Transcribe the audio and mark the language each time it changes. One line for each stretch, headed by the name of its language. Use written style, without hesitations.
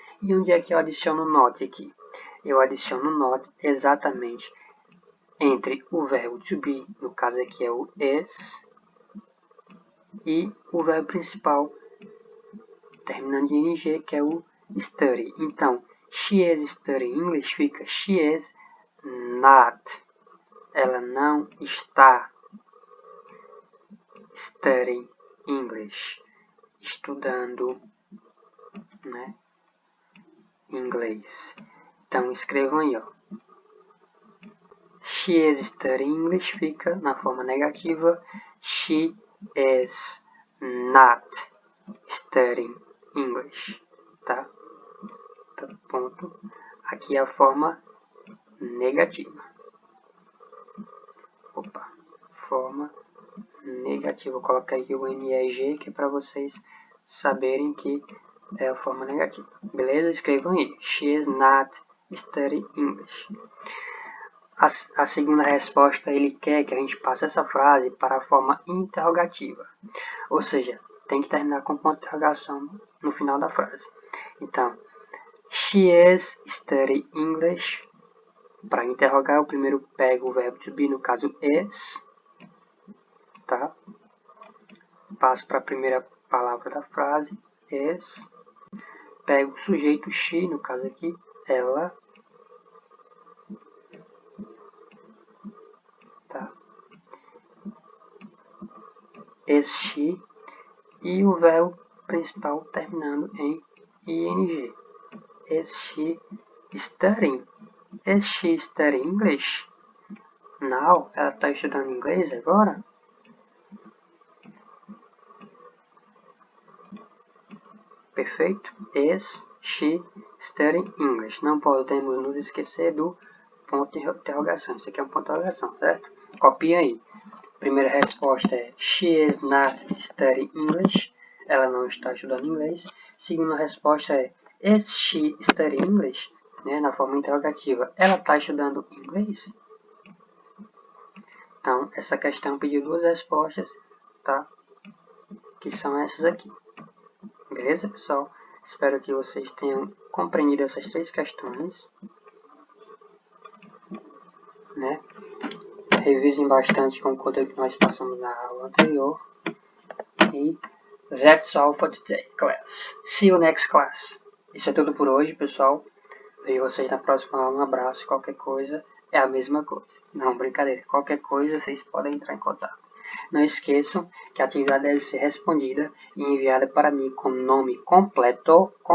Portuguese: E onde é que eu adiciono not aqui? Eu adiciono not exatamente entre o verbo to be, no caso aqui é o is, e o verbo principal, terminando em ing, que é o study.
English: Então, she is studying English fica she is not.
Portuguese: Ela não está
English: studying English,
Portuguese: estudando, né, inglês. Então, escrevam aí, ó.
English: She is studying English
Portuguese: fica na forma negativa.
English: She is not studying English, tá?
Portuguese: Ponto. Aqui é a forma negativa. Opa, forma negativa. Vou colocar aqui o NEG, que é para vocês saberem que é a forma negativa. Beleza? Escrevam aí.
English: She is not studying English.
Portuguese: A segunda resposta, ele quer que a gente passe essa frase para a forma interrogativa. Ou seja, tem que terminar com ponto de interrogação no final da frase.
English: Então, she is studying English.
Portuguese: Para interrogar, eu primeiro pego o verbo to be, no caso is, tá? Passo para a primeira palavra da frase, is. Pego o sujeito she, no caso aqui, ela. Tá?
English: Is she.
Portuguese: E o verbo principal terminando em ing.
English: Is she studying? Is she studying English?
Portuguese: Now, ela está estudando inglês agora? Perfeito?
English: Is she studying English?
Portuguese: Não podemos nos esquecer do ponto de interrogação. Isso aqui é um ponto de interrogação, certo? Copia aí. Primeira resposta é
English: she is not studying English.
Portuguese: Ela não está estudando inglês. Segunda resposta é
English: is she studying English?
Portuguese: Né, na forma interrogativa. Ela está estudando inglês? Então, essa questão pediu duas respostas, tá? Que são essas aqui. Beleza, pessoal? Espero que vocês tenham compreendido essas três questões, né? Revisem bastante com o conteúdo que nós passamos na aula anterior.
English: E that's all for today, class. See you next class.
Portuguese: Isso é tudo por hoje, pessoal. Vejo vocês na próxima aula. Um abraço. Qualquer coisa é a mesma coisa. Não, brincadeira. Qualquer coisa vocês podem entrar em contato. Não esqueçam que a atividade deve ser respondida e enviada para mim com nome completo.